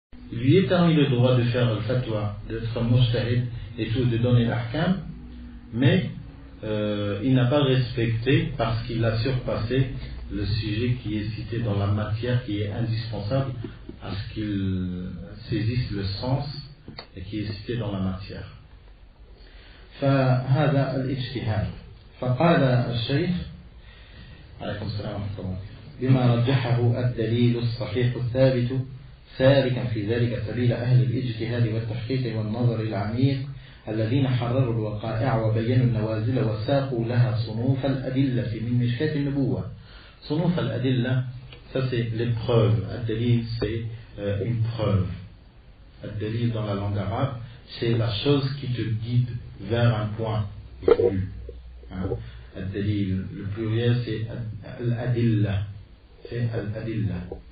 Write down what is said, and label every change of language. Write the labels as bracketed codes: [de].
[fr] Il lui est permis le droit de faire le fatwa, d'être mujtahid et tout, de donner l'ahkam, mais il n'a pas respecté parce qu'il a surpassé le sujet qui est cité dans la matière, qui est indispensable à ce qu'il saisisse le sens et qui est cité dans la matière. [ar] فهذا الاجتهاد. فقال الشيخ عليكم السلام ورحمة الله بما رجحه الدليل الصحيح الثابت سالكا في ذلك سبيل أهل الاجتهاد والتحقيق والنظر العميق الذين حرروا الوقائع وبينوا النوازل وساقوا لها صنوف الأدلة من مشكاة النبوة. صنوف الأدلة, [fr] ça c'est les preuves. Ad-dalil c'est une preuve. Ad-dalil dans la langue arabe, c'est la chose qui te guide vers un point voulu. Ad-dalil, le pluriel c'est al-adilla. C'est al-adilla.